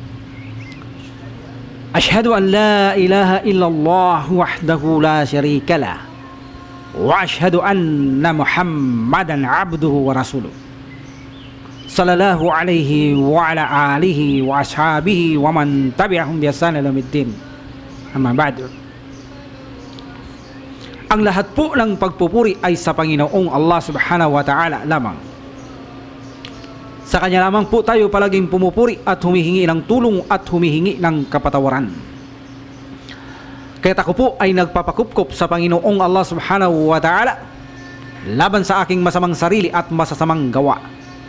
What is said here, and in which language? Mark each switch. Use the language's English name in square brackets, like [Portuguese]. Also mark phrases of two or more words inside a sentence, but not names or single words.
[Arabic] أشهد أن لا إله إلا الله وحده لا شريك له وأشهد أن محمدا عبده ورسوله. صلى الله عليه وعلى آله وأصحابه ومن تبعهم بإحسان إلى يوم الدين. أما بعد. [Filipino] Ang lahat po ng pagpupuri ay sa Panginoong Allah [Arabic] سبحانه وتعالى [Filipino] lamang. Sa Kanya lamang po tayo palaging pumupuri at humihingi ng tulong at humihingi ng kapatawaran. Kaya ako po ay nagpapakupkop sa Panginoong Allah [Arabic] سبحانه وتعالى [Filipino] laban sa aking masamang sarili at masasamang gawa.